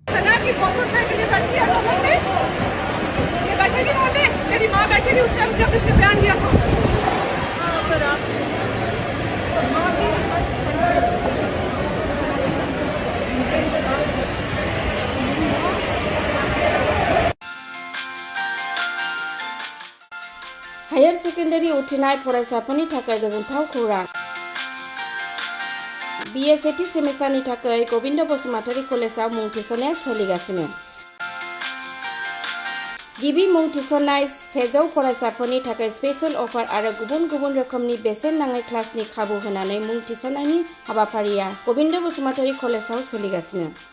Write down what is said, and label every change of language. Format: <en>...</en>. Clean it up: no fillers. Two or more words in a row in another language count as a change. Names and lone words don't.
<hi>मेरी माँ बैठी थी उस टाइम जब इसने बयान दिया था।</hi> <en>higher secondary</en> <brx>उथ्रिनाय फरायसाफोरनि थाखाय गोजोनथाव खौरां। BA सेथि सेमिस्टारनि थाखाय गोविंद बसुमतारी कलेजाव मुं थिसननाया सोलिगासिनो। गिबि मुं थिसननाय 100 फरायसाफोरनि थाखाय</brx> <en>special offer</en> <brx>आरो गुबुन गुबुन रोखोमनि बेसेन नाङै क्लासनि खाबु होनानै मुं थिसननायनि हाबाफारिया गोविंद बसुमतारी कलेजाव सोलिगासिनो।</brx>